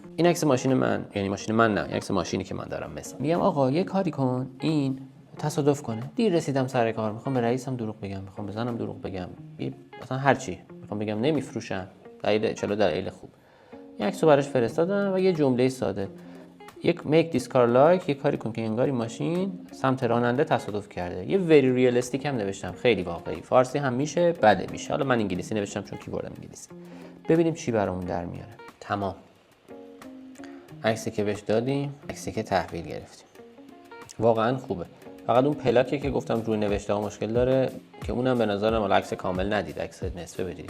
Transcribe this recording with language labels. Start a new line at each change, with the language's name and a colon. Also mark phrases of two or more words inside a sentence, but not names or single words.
Persian: این عکس ماشین من، یعنی ماشین من نه، عکس ماشینی که من دارم. مثلا میگم آقا یه کاری کن، این تصادف کنه، دیر رسیدم سر کار، میخوام به رئیسم دروغ بگم، میخوام بزنم دروغ بگم، مثلا هر چی، میخوام بگم نمیفروشن، دلیل خوب. یه عکسو براش فرستادم و یه جمله ساده، یک
English: make this car like،
Persian: یه کاری کن که انگار این ماشین سمت راننده تصادف کرده. یه
English: very realistic
Persian: هم نوشتم، خیلی واقعی. فارسی هم میشه، بله میشه. حالا من انگلیسی نوشتم چون کیبوردم انگلیسی. ببینیم چی برامون در میاره. تمام. عکسی که بهش دادیم، عکسی که تحویل گرفتیم. واقعا خوبه. فقط اون پلاکی که گفتم روی نوشته ها مشکل داره که اونم به نظرم عکس کامل ندید، عکس نصفه بدید.